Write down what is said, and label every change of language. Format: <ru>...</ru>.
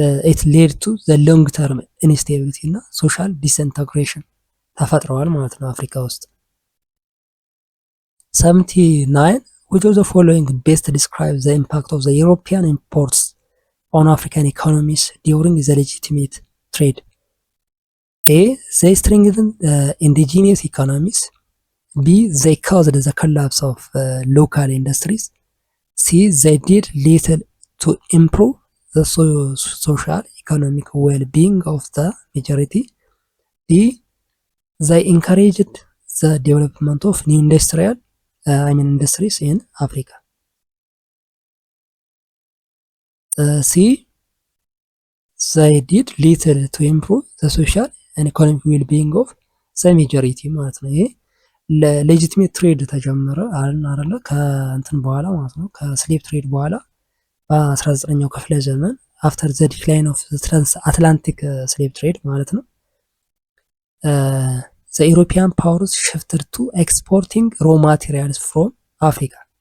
<en>ኢት ሌድ ቱ ዘ ሎንግ ተርም ኢንስቴቢሊቲ እና ሶሻል ዲስኢንተግሬሽን</en> <am>ተፈጥረዋል ማለት ነው አፍሪካ ውስጥ።</am> <en>79 which of the following best describes the impact of the European imports on African economies during the legitimate trade? A. They strengthened indigenous economies. B. They caused the collapse of local industries. C. They did little to improve the social economic well-being of the majority. D. They encouraged the development of new industries in Africa. C. They did little to improve the social and economic well-being of the majority</en> <am>ማለት ነው። ይሄ ለሌጂቲሜት ትሬድ ተጀመረ አይደለ ከእንትን በኋላ ማለት ነው ከስሌቭ ትሬድ በኋላ በ19ኛው ክፍለ ዘመን</am> <en>አፍተር ዘ ዲክላይን ኦፍ ትራንስ አትላንቲክ ስሌቭ ትሬድ ማለት ነው። the European powers shifted to exporting raw materials from Africa.</en>